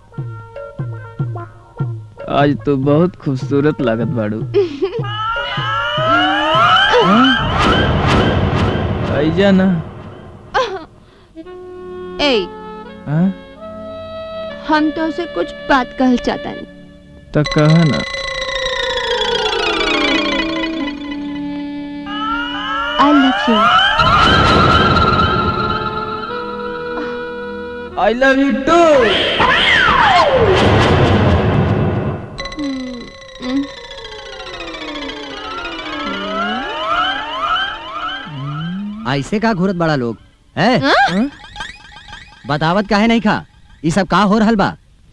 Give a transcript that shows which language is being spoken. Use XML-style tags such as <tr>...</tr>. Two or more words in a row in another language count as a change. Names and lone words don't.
<bho>आज तो बहुत खूबसूरत लागत बाड़ू। आइजा ना। ए, हाँ? हम तो उसे कुछ बात कहल चाहता नहीं। तो कहा ना।</bho> <en>I love you. I love you too.</en> <bho>ऐसे का घूरत बड़ा लोग है? बतावत काहे नहीं खा? ये सब का हो रहल बा?</bho>